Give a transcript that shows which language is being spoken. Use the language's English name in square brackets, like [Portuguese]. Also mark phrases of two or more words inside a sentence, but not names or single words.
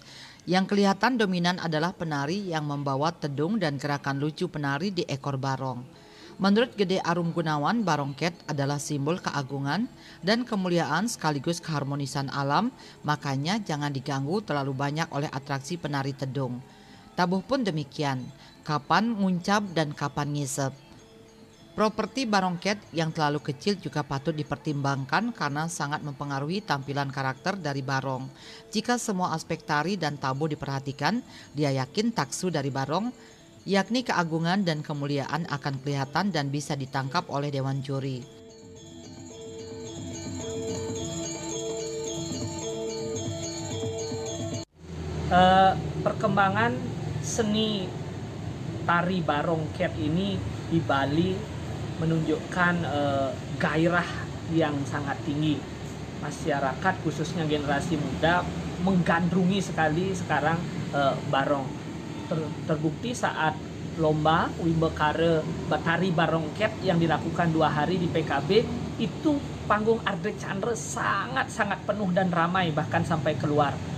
[Indonesian] Yang kelihatan dominan adalah penari yang membawa tedung dan gerakan lucu penari di ekor barong. Menurut Gede Arum Gunawan, Barongket adalah simbol keagungan dan kemuliaan sekaligus keharmonisan alam, makanya jangan diganggu terlalu banyak oleh atraksi penari tedung. Tabuh pun demikian, kapan nguncap dan kapan ngisep. Properti Barongket yang terlalu kecil juga patut dipertimbangkan karena sangat mempengaruhi tampilan karakter dari barong. Jika semua aspek tari dan tabuh diperhatikan, dia yakin taksu dari barong yakni keagungan dan kemuliaan akan kelihatan dan bisa ditangkap oleh Dewan Juri. Perkembangan seni tari Barongket ini di Bali menunjukkan gairah yang sangat tinggi. Masyarakat khususnya generasi muda menggandrungi sekali sekarang barong. Terbukti saat lomba Wimbekare Tari Barongket yang dilakukan 2 hari di PKB itu panggung Arda Chandra sangat penuh dan ramai bahkan sampai keluar.